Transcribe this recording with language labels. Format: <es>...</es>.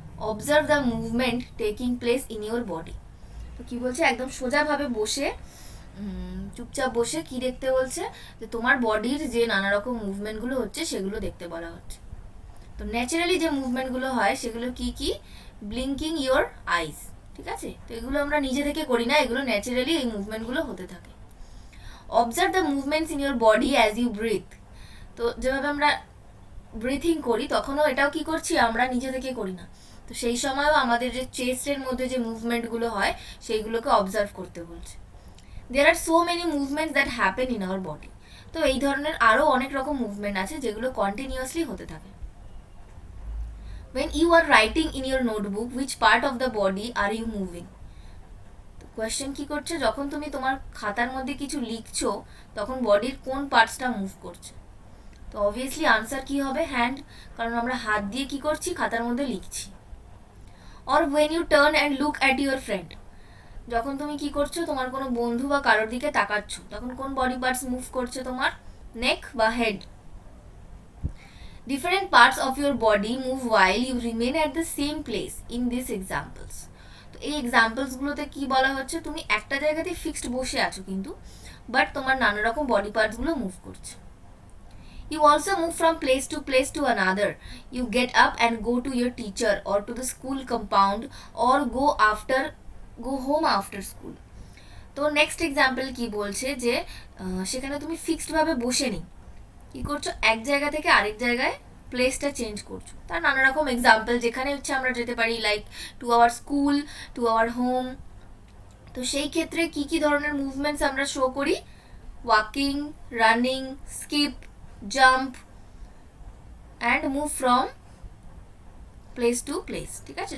<en>Observe the movement taking place in your body.</en> <bn>তো কি বলছে, একদম সোজাভাবে বসে চুপচাপ বসে কি দেখতে বলছে, যে তোমার বডির যে নানা রকম মুভমেন্টগুলো হচ্ছে সেগুলো দেখতে বলা হচ্ছে। তো ন্যাচারালি যে মুভমেন্টগুলো হয় সেগুলো কি কি?</bn> <en>blinking your eyes,</en> <bn>ঠিক আছে? তো এগুলো আমরা নিজে থেকে করি না, এগুলো ন্যাচারালি এই মুভমেন্টগুলো হতে থাকে।</bn> <en>Observe the movements in your body as you breathe.</en> <bn>তো যেভাবে আমরা ব্রিথিং করি তখনও এটাও কি করছি, আমরা নিজে থেকে করি না। তো সেই সময়ও আমাদের যে চেস্টের মধ্যে যে মুভমেন্টগুলো হয় সেইগুলোকে অবজার্ভ করতে বলছে।</bn> <en>There are so many movements that happen in our body.</en> <bn>তো এই ধরনের আরও অনেক রকম মুভমেন্ট আছে যেগুলো কন্টিনিউয়াসলি হতে থাকে।</bn> <en>When you are writing in your notebook, which part of the body are you moving?</en> <bn>তো কোয়েশ্চেন কি করছে, যখন তুমি তোমার খাতার মধ্যে কিছু লিখছো তখন বডির কোন পার্টসটা মুভ করছে? তো অবভিয়াসলি আনসার কি হবে? হ্যান্ড, কারণ আমরা হাত দিয়ে কি করছি, খাতার মধ্যে লিখছি। Or</bn> <en>when you turn and look at your friend,</en> <bn>যখন তুমি কি করছো, তোমার কোনো বন্ধু বা কারোর দিকে তাকাচ্ছ তখন কোন বডি পার্টস মুভ করছে তোমার? নেক বা head.</bn> <en>Different parts of your body move while you remain at the same place in these examples.</en> <bn>তো এই এক্সাম্পলসগুলোতে কি বলা হচ্ছে, তুমি একটা জায়গাতে ফিক্সড বসে আছো কিন্তু বাট তোমার নানা রকম বডি পার্টসগুলো মুভ করছে।</bn> <en>You also move from place to another. You get up and go to your teacher or to the school compound or go home after school.</en> <bn>তো নেক্সট এক্সাম্পল কি বলছে, যে সেখানে তুমি ফিক্সডভাবে বসে নেই, কি করছো, এক জায়গা থেকে আরেক জায়গায় প্লেসটা চেঞ্জ করছো। তার নানা রকম এক্সাম্পল যেখানে হচ্ছে আমরা যেতে পারি,</bn> <en>Like to our school, to our home.</en> <bn>তো সেই ক্ষেত্রে কি কি ধরনের মুভমেন্টস আমরা শো করি? Walking, running, skip, jump</bn> <en>and move from place to place,</en> <bn>ঠিক আছে?</bn>